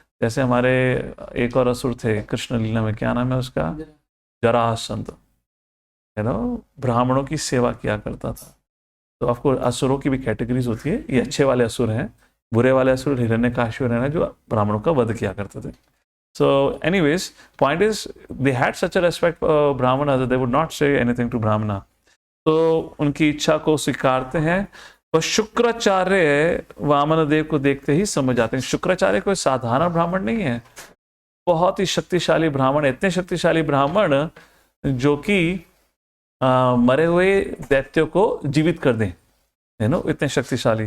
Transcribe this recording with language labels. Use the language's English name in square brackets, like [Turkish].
[Hindi] जैसे हमारे एक और असुर थे कृष्ण लीला में, क्या नाम है उसका, जरासंध, ब्राह्मणों की सेवा किया करता था। तो आपको असुरों की भी कैटेगरीज होती है, ये अच्छे वाले असुर हैं, बुरे वाले असुर हिरण्यकाशिपुर हैं जो ब्राह्मणों का वध किया करते थे। [English] So anyways, point is they had such a respect for Brahmana that they would not say anything to Brahmana. [Hindi] तो उनकी इच्छा को स्वीकारते हैं। और शुक्राचार्य वामन देव को देखते ही समझ जाते हैं शुक्राचार्य कोई साधारण ब्राह्मण नहीं है, बहुत ही शक्तिशाली ब्राह्मण, इतने शक्तिशाली ब्राह्मण जो कि मरे हुए दैत्यों को जीवित कर दें, इतने शक्तिशाली।